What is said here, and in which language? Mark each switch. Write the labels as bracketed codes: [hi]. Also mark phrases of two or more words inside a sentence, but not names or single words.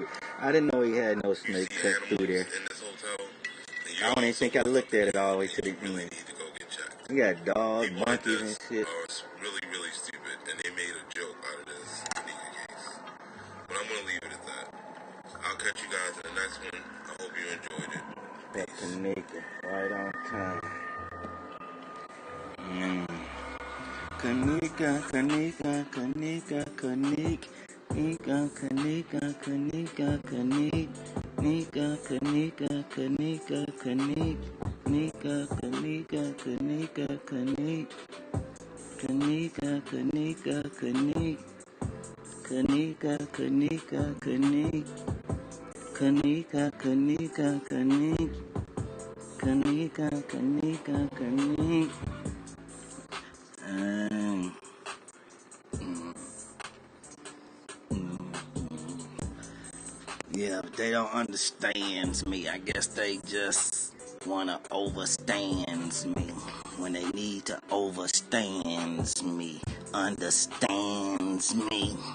[en] I didn't know he had no snake cut through there. I don't even think I looked at it all the way to the end. He got dogs, monkeys, and shit. Really, really stupid, and they made a joke out of this Kanika case. But I'm gonna leave it at that. I'll catch you guys in the next one. I hope you enjoyed it. That Kanika, right on time. Kanika, Kanika, Kanika, Kanika. Nika, Kanika, Kanika, Kanika, Nika, Kanika, Kanika, Kanika, Nika, Kanika, Kanika, Kanika, Kanika, Kanika, Kanika, Kanika, Kanika, Kanika, Kanika, Kanika, Kanika, Kanika, Kanika, Kanika. Yeah, but they don't understand me. I guess they just wanna overstand me when they need to overstand me, understands me.